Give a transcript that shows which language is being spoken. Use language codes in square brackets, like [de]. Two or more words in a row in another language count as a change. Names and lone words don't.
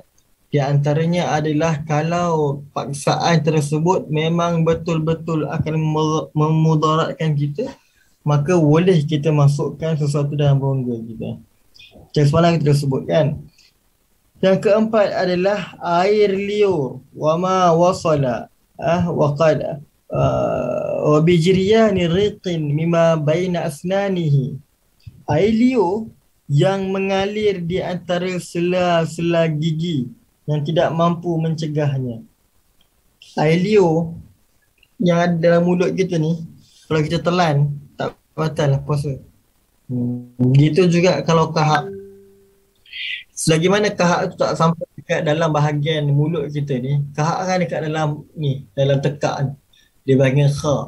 [ms] Di antaranya adalah kalau paksaan tersebut memang betul-betul akan memudaratkan kita, maka boleh kita masukkan sesuatu dalam rongga kita. Macam semalam kita dah sebut kan. Yang keempat adalah air liur. [ar] وما وصل وقد وبجريان ريق مما بين أسنانه. [ms] Air liur yang mengalir di antara sela-sela gigi yang tidak mampu mencegahnya. Air liur yang ada dalam mulut kita ni, kalau kita telan, tak batal lah puasa. Begitu juga kalau kahak. Selagi mana kahak tu tak sampai dekat dalam bahagian mulut kita ni, kahak kan dekat dalam ni, dalam tekak ni, di bahagian kha.